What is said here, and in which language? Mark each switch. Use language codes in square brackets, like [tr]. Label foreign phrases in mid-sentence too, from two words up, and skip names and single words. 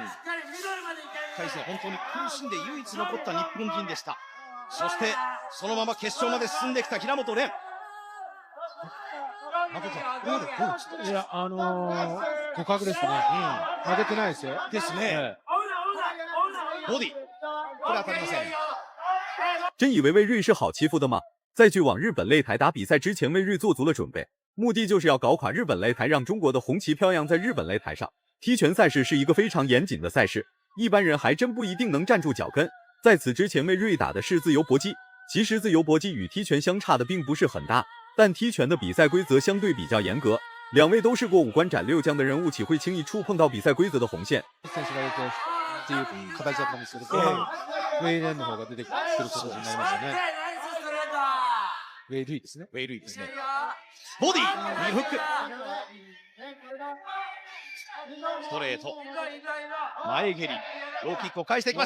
[ja] 1 回戦本当に苦しんで唯一残った日本人でした。そしてそのまま決勝まで進んできた平本蓮。いや互角ですね。負けてないですよ。ですね。ボディこれ当たりません。 [zh] 真以为魏睿是好欺负的吗？在去往日本擂台打比赛之前，魏睿做足了准备，目的就是要搞垮日本擂台，让中国的红旗飘扬在日本擂台上。踢拳赛事是一个非常严谨的赛事，一般人还真不一定能站住脚跟。在此之前，魏睿打的是自由搏击，其实自由搏击与踢拳相差的并不是很大，但踢拳的比赛规則相对比较严格。两位都是过五关斩六将的人物，岂会轻易触碰到比赛规则的红线？ [ja] 選手が出てっていう形だったんですけど、ウェイレンの方が出てくる形になりましたね。ウェイルイですね。ウェイルイですね。ボディ右フックストレート前蹴りローキックを返していきます。